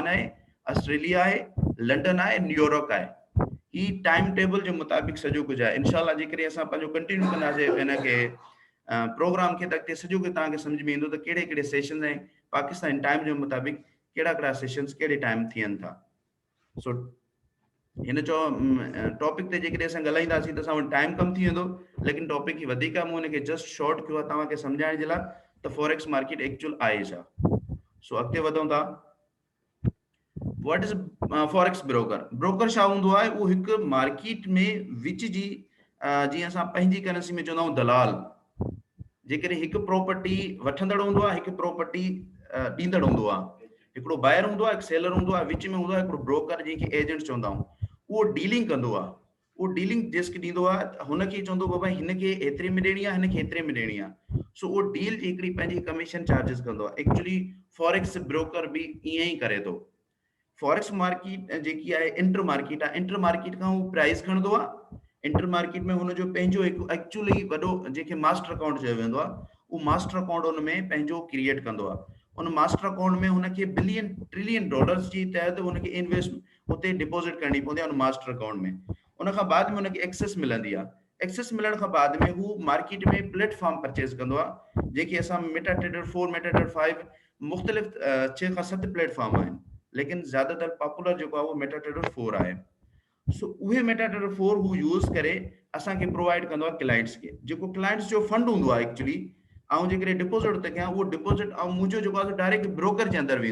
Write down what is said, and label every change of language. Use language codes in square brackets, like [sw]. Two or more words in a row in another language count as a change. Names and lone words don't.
[sd] आहे ऑस्ट्रेलिया आहे लंडन आहे न्यूयॉर्क आहे ही [en] time table [sd] जे मुताबिक़ सॼो कुझु आहे इनशाला जेकॾहिं असां पंहिंजो कंटिन्यू कंदासीं हिन खे प्रोग्राम खे त अॻिते सॼो कुझु तव्हांखे सम्झ में ईंदो त कहिड़े कहिड़े सेशन ऐं पाकिस्तान टाइम जे मुताबिक़ कहिड़ा कहिड़ा सेशंस कहिड़े टाइम थियनि था सो हिन चो टॉपिक ते जेकॾहिं असां ॻाल्हाईंदासीं त असां वटि टाइम कम थी वेंदो लेकिन टॉपिक ही वधीक आहे मूं हिनखे जस्ट शॉर्ट कयो आहे तव्हांखे सम्झाइण जे लाइ त [en] forex market actual [sd] आहे छा सो अॻिते वधूं था [en] what is forex broker [sd] छा हूंदो आहे उहो हिकु मार्केट में विच जी जीअं असां पंहिंजी करेंसी में चवंदा आहियूं दलाल जेकॾहिं हिकु प्रॉपर्टी वठंदड़ हूंदो आहे हिकु प्रॉपर्टी ॾींदड़ हूंदो आहे हिकिड़ो बायर हूंदो आहे हिकु सेलर हूंदो आहे विच में हूंदो आहे हिकिड़ो ब्रोकर जंहिंखे एजेंट चवंदा आहियूं उहो डीलिंग कंदो आहे उहो डीलिंग जेसिक ॾींदो आहे हुनखे चवंदो बाबा हिनखे एतिरे में ॾियणी आहे हिनखे एतिरे में ॾियणी आहे सो उहो डील जी हिकिड़ी पंहिंजी [en] commission charges [sd] कंदो आहे [en] actually forex broker [sd] बि ईअं ई करे थो [en] forex market [sd] जेकी आहे [en] inter market [sd] आहे [en] inter market [sd] खां उहो प्राइस खणंदो आहे [en] inter market [sd] में हुनजो पंहिंजो हिकु एक्चुअली वॾो जंहिंखे [en] master account [sd] चयो वेंदो आहे उहो [en] master account [sd] हुन में पंहिंजो क्रिएट कंदो आहे उन [en] master account [sd] में हुनखे [en] billion trillion dollars [sd] जी तहत हुनखे इन्वेस्ट उते डिपॉजिट करणी पवंदी आहे उन [en] master account [sd] में उन खां बाद में हुनखे एक्सेस मिलंदी आहे एक्सेस मिलण खां बाद में हू मार्केट में [en] platform purchase [sd] कंदो आहे जेके असां मेटाट्रेडर 4 मेटाट्रेडर 5 मुख़्तलिफ़ 6 खां 7 प्लेटफॉर्म आहिनि लेकिन ज़्यादातर पॉपुलर जेको आहे उहो मेटाट्रेडर 4 आहे सो उहे मेटाट्रेडर 4 हू यूज़ करे असांखे प्रोवाइड कंदो आहे क्लाइंट्स खे जेको क्लाइंट्स जो फंड हूंदो आहे एक्चुअली ऐं जेकॾहिं डिपॉजिट थो कयां उहो डिपॉजिट ऐं मुंहिंजो जेको आहे [en] direct broker [sd] जे अंदरि